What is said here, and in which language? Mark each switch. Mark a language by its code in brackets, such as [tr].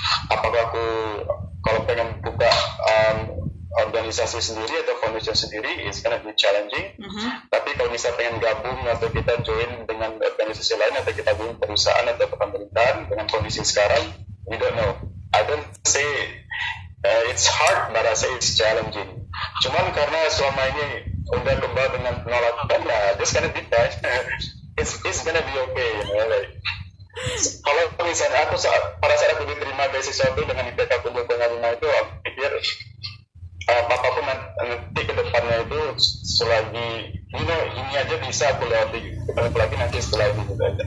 [id] Apakah aku kalau pengen buka organisasi sendiri atau foundation sendiri, [en] it's gonna be challenging. [id] Tapi kalau misalnya pengen gabung atau kita join dengan organisasi lain atau kita gabung perusahaan atau pemerintahan dengan kondisi sekarang, [en] we don't know. I don't say it's hard, but I say it's challenging. [id] Cuman karena selama ini udah kembali dengan penolakan, [en] just gonna be fine. It's gonna be okay, like. [id] Kalau misalnya aku pada saat aku diterima beasiswa itu dengan IPK aku 2,5 itu, aku pikir apapun nanti ke depannya itu selagi ini aja bisa aku lewati, apalagi nanti setelah ini gitu.